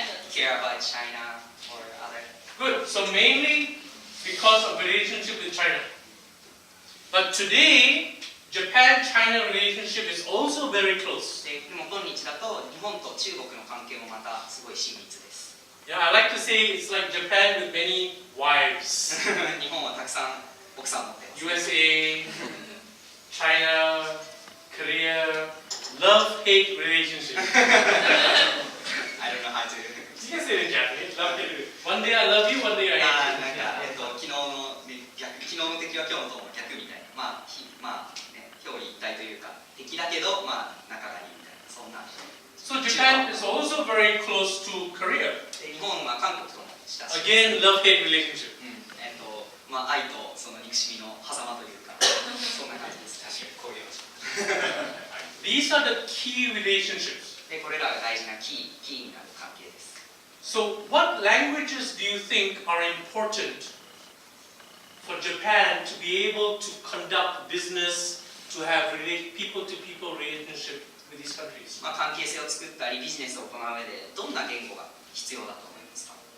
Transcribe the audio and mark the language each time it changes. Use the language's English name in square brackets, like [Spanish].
[English] Care about China or other. Good. So mainly because of relationship with China. But today, Japan-China relationship is also very close. [Japanese] でも今日だと日本と中国の関係もまたすごい親密です。 [English] Yeah, I like to say it's like Japan with many wives. [Japanese] 日本はたくさん奥さん持ってます。 [English] USA, China, Korea, love-hate relationship. I don't know how to. You can say it in Japanese. Love-hate. One day I love you, one day I [Japanese] なん [English] hate [Japanese] か [English] you. [Japanese] 昨日の逆、昨日の敵は今日の友逆みたいな、まあね、表裏一体というか敵だけどまあ仲がいいみたいなそんな。 [English] So Japan is also very close to Korea. [Japanese] で日本は韓国とも親しい。 [English] Again, love-hate relationship. [Japanese] まあ愛とその憎しみの狭間というかそんな感じです。確かにこういう。 [English] These are the key relationships. [Japanese] でこれらが大事なキーになる関係です。 [English] So what languages do you think are important for Japan to be able to conduct business, to have people-to-people relationship with these countries? [Japanese] まあ関係性を作ったりビジネスを行う上でどんな言語が必要だと思いますか？